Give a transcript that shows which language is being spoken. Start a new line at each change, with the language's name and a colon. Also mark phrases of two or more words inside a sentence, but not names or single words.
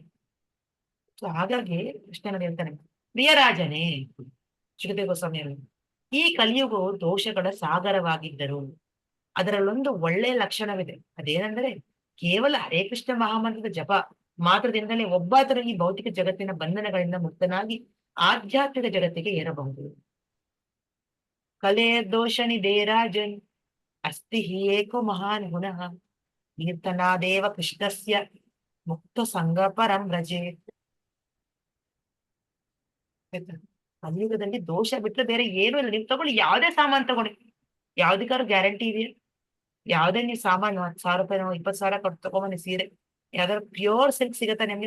Kannada: ಸೊ ಹಾಗಾಗಿ ಕೃಷ್ಣನ ಹೇಳ್ತಾನೆ, ಪ್ರಿಯರಾಜನೇ ಸುಖದೇವ ಗೋಸ್ವಾಮಿ ಅವರು, ಈ ಕಲಿಯುಗವು ದೋಷಗಳ ಸಾಗರವಾಗಿದ್ದರು. ಅದರಲ್ಲೊಂದು ಒಳ್ಳೆಯ ಲಕ್ಷಣವಿದೆ. ಅದೇನೆಂದರೆ ಕೇವಲ ಹರೇ ಕೃಷ್ಣ ಮಹಾಮಂತ್ರದ ಜಪ ಮಾತ್ರದಿಂದಲೇ ಒಬ್ಬಾದರೂ ಈ ಭೌತಿಕ ಜಗತ್ತಿನ ಬಂಧನಗಳಿಂದ ಮುಕ್ತನಾಗಿ ಆಧ್ಯಾತ್ಮಿಕ ಜಗತ್ತಿಗೆ ಏರಬಹುದು.
Sanskrit: ಕಲೆ ದೋಷ ನಿಧೇರಾಜನ್ ಅಸ್ತಿ ಹಿ ಏಕೋ ಮಹಾನ್ ಗುಣಃ ಕೀರ್ತನಾದೇವ ಕೃಷ್ಣಸ್ಯ ಮುಕ್ತ ಸಂಗ ಪರಂ ರಜೇತ್.
Kannada: ಕಲಿಯುಗದಲ್ಲಿ ದೋಷ ಬಿಟ್ಟರೆ ಬೇರೆ ಏನೂ ಇಲ್ಲ. ನೀವು ತಗೊಳ್ಳಿ, ಯಾವುದೇ ಸಾಮಾನು ತಗೊಳ್ಳಿ, ಯಾವ್ದಕ್ಕಾದ್ರು ಗ್ಯಾರಂಟಿ ಇದೆಯಾ? ಯಾವುದೇ ನೀವು ಸಾಮಾನು 10,000 ರೂಪಾಯಿ 20,000 ಕೊಟ್ಟು ತಗೊಂಬನ್ನಿ ಸೀರೆ, ಯಾವ್ದಾದ್ರು
English: pure silk
Kannada: ಸಿಗತ್ತಾ ನಿಮ್ಗೆ?